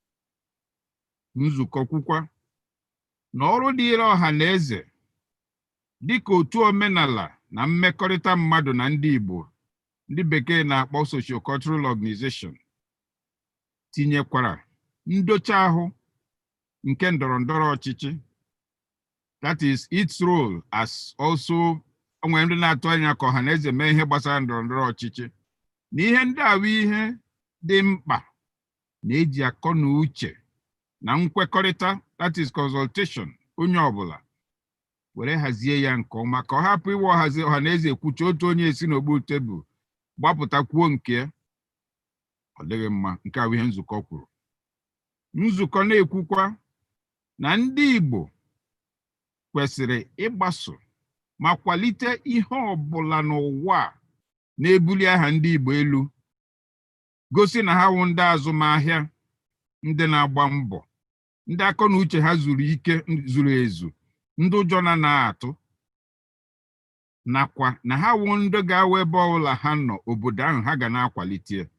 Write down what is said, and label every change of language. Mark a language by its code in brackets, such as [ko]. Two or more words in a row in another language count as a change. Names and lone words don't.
[ig] Nzukọ kwukwa na ọrụ dịịrị ọhaneze dịka otu omenala na mmekọrịta mmadụ na ndị Igbo, ndị bekee na-akpọ [en] socio-cultural organization, [ig] tinyekwara ndocha ahụ nke ndọrọndọrọ ọchịchị, [en] that is its role as also [ig] onwe ndị na-atụ anya ka ọhaneze mee ihe gbasara ndọrọndọrọ ọchịchị. Na ihe ndị ahụ ihe dị mkpa na-eji akọ na uche na nkwekọrịta, [en] that is consultation, [ig] onye ọbụla were hazie ya nke ọma ka ọ hapụ iwe ọhaneze kwuche otu onye esi n'ogbu tebụl gbapụta kwuo nke ya. Ọ dịghị mma. Nke a bụ ihe nzukọ kwuru. Nzukọ na-ekwukwa na ndị Igbo kwesịrị ịgbaso ma kwalite ihe ọbụla n'ụwa na-ebuli aha ndị Igbo elu, gosi na ha wụ ndị azụmahịa, ndị na-agba mbọ, ndị akọ na uche ha zuru ezu, ndị ụjọ na-atụ, nakwa na ha wụ ndị ga-awa ebe ọbụla ha nọ obodo ahụ ha ga na-akwalite.